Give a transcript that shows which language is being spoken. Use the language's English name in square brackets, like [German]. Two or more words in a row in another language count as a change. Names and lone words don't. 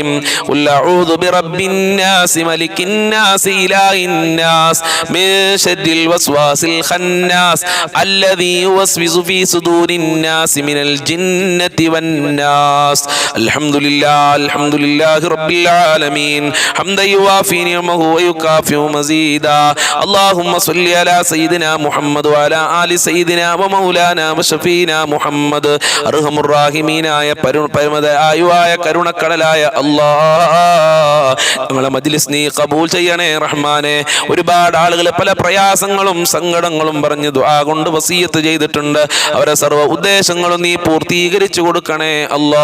[Arabic] قل أعوذ برب الناس ملك الناس إله الناس من شر الوسواس الخناس الذي يوسوس في صدور الناس من الجنة والناس. الحمد لله رب العالمين حمدا يوافي نعمه ويكافئ مزيدا. اللهم صل على سيدنا محمد وعلى آل سيدنا ومولانا وشفينا محمد. أرحم الراحمين [Malayalam] പരമദയായ കരുണക്കടലായ അല്ലാ. ഞങ്ങളെ മജ്ലിസ് നീ ഖബൂൽ ചെയ്യണേ റഹ്മാനെ. ഒരുപാട് ആളുകൾ പല പ്രയാസങ്ങളും സങ്കടങ്ങളും പറഞ്ഞ് ദുആ കൊണ്ട് വസിയത്ത് ചെയ്തിട്ടുണ്ട്. അവരെ സർവ്വ ഉദ്ദേശങ്ങളും നീ പൂർത്തീകരിച്ചു കൊടുക്കണേ അല്ലാ.